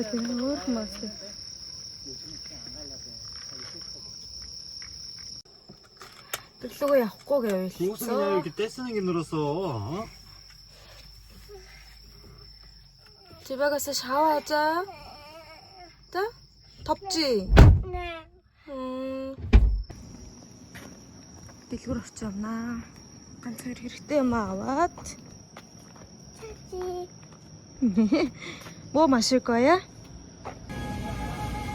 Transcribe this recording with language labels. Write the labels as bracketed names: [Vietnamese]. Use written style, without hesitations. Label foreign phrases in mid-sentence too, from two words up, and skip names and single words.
[Korean] 얼마나 맛있어. 뜰수가 약고게 무슨 그냥 이렇게 떼쓰는 게 늘었어. 어? 집에 가서 샤워하자. 자? 덥지? 네. [Mongolian] дэлгүр орч явнаа. Ганц хоёр хэрэгтэй юм аваад. [Korean] 차지. 뭐 마실 거야?